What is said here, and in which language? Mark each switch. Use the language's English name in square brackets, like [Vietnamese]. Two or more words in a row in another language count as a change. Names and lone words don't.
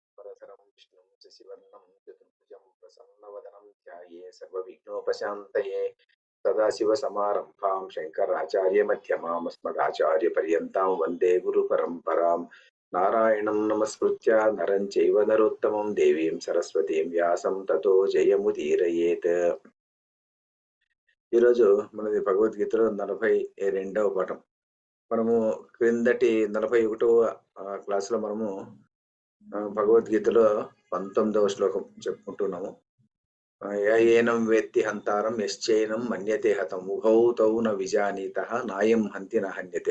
[Sanskrit] शुक्लाम्बरधरं विष्णुं शशिवर्णं चतुर्भुजं प्रसन्नवदनं ध्याये सर्वविघ्नोपशान्तये सदाशिवसमारम्भां शङ्कराचार्यमध्यमाम् अस्मदाचार्यपर्यन्तां वन्दे गुरुपरम्परां नारायणं नमस्कृत्य नरं चैव नरोत्तमं देवीं सरस्वतीं व्यासं ततो जयमुदीरयेत्। [Telugu] ఈరోజు మనది భగవద్గీతలో 42వ పాఠం. మనము క్రిందటి 41వ క్లాసులో మనము భగవద్గీతలో 19వ శ్లోకం చెప్పుకుంటున్నాము. [Sanskrit] ఏనం వేత్తి హంతారం యశ్చైనం మన్యతే హతం ఉభౌ తౌ న విజానీతః నాయం హంతి న హన్యతే.